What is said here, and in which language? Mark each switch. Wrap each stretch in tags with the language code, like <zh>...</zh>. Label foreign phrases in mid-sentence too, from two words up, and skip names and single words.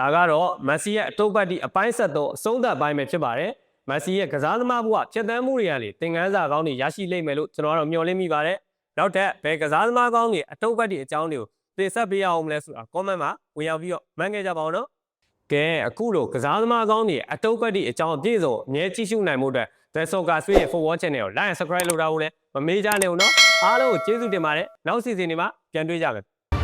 <my>ကတော့မက်ဆီရဲ့အတုပ်ပတ်တီအပိုင်းဆက်သောအဆုံးသတ်ပိုင်းပဲဖြစ်ပါတယ်မက်ဆီရဲ့ကစားသမားဘဝချက်တန်းမှုတွေကလေသင်ခန်းစာကောင်းတွေရရှိလိမ့်မယ်လို့ကျွန်တော်တို့မျှော်လင့်မိပါတယ်နောက်ထပ်ဘယ်ကစားသမားကောင်းတွေအတုပ်ပတ်တီအကြောင်းတွေကိုသိဆက်ပေးရအောင်မလဲဆိုတာ comment မှာဝင်ရောက်ပြီးတော့မှတ်ခဲ့ကြပါဦးနော်ကဲအခုလိုကစားသမားကောင်းတွေအတုပ်ပတ်တီအကြောင်းအပြည့်စုံအမြဲကြည့်ရှုနိုင်မှုအတွက် The Soccer Switch ရဲ့ Football Channel ကို</my> <en>like and subscribe</en> <my>လုပ်ထားဖို့လည်းမမေ့ကြနဲ့ဦးနော်အားလုံးကိုကျေးဇူးတင်ပါတယ်နောက်စီစဉ်တွေမှာပြန်တွေ့ကြမယ်</my>